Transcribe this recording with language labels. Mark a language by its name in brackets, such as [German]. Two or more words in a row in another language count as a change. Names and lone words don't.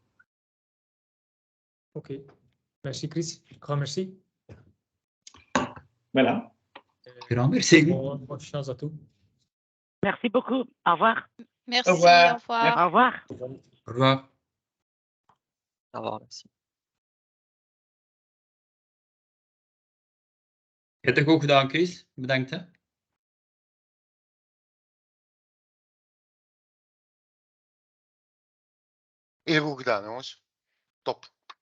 [French] OK. Merci, Chris. Grand merci. Voilà. Grand merci. Bonne chance à tous. Merci beaucoup. Au revoir. Merci, Au revoir. au revoir. Au revoir. Au revoir. Au revoir, merci. [Dutch] Je hebt het goed gedaan, Chris. Bedankt. Hè. Heel goed gedaan, jongens. Top.